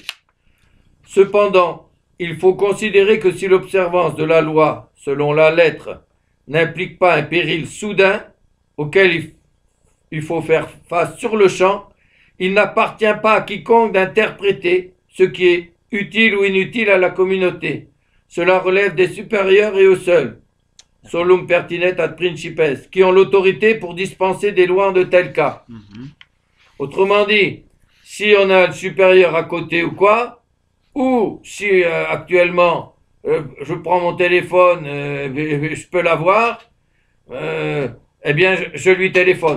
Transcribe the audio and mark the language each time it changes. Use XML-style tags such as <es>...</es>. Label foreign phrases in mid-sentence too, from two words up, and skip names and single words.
<fr>Cependant, il faut considérer que si l'observance de la loi, selon la lettre, n'implique pas un péril soudain auquel il faut faire face sur le champ, il n'appartient pas à quiconque d'interpréter ce qui est utile ou inutile à la communauté. Cela relève des supérieurs et eux seuls,</fr> <la>solum pertinet ad principes,</la> <fr>qui ont l'autorité pour dispenser des lois en de tels cas. Mhm. Autrement dit, si on a le supérieur à côté ou quoi, ou si actuellement je prends mon téléphone, je peux l'avoir, eh bien je lui téléphone.</fr>